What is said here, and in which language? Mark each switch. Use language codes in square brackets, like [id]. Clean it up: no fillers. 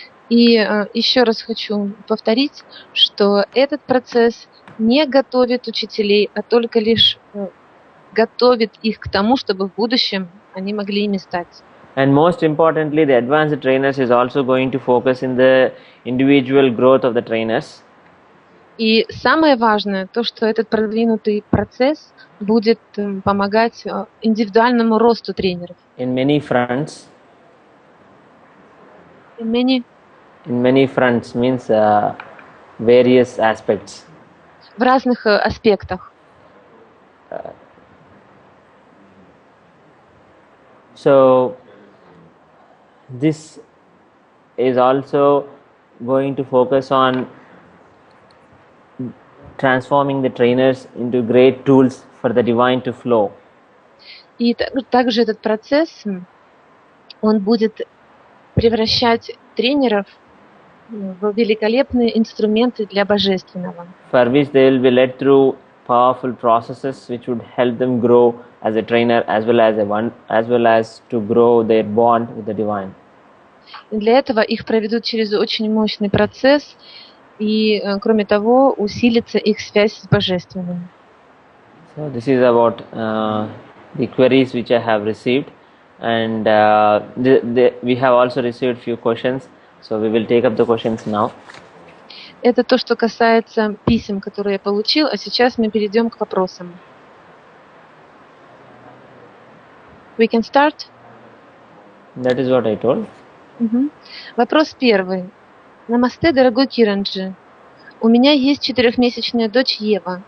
[ru] И еще раз хочу повторить, что этот процесс не готовит учителей, а только лишь готовит их к тому, чтобы в будущем они могли ими стать. [en] And most importantly, the advanced trainers is also going to focus in the individual growth of the trainers. [ru] И самое важное, то, что этот продвинутый процесс будет помогать индивидуальному росту тренеров. [en] In many fronts. In many fronts means various aspects. [ru] В разных аспектах. [en] So this is also going to focus on transforming the trainers into great tools for the divine to flow. [ru] И также этот процесс, он будет превращать тренеров в великолепные инструменты для божественного. [en] For which they will be led through powerful processes which would help them grow as a trainer as well as to grow their bond with the divine. [ru] И для этого их проведут через очень мощный процесс, и, кроме того, усилится их связь с Божественным. [en] So this is about the queries which I have received, and we have also received few questions. So we will take up the questions now. [ru] Это то, что касается писем, которые я получил, а сейчас мы перейдем к вопросам. [en] We can start? That is what I told. [ru] Вопрос первый. Намасте, дорогой Киранджи. У меня есть 4-месячная дочь Ева.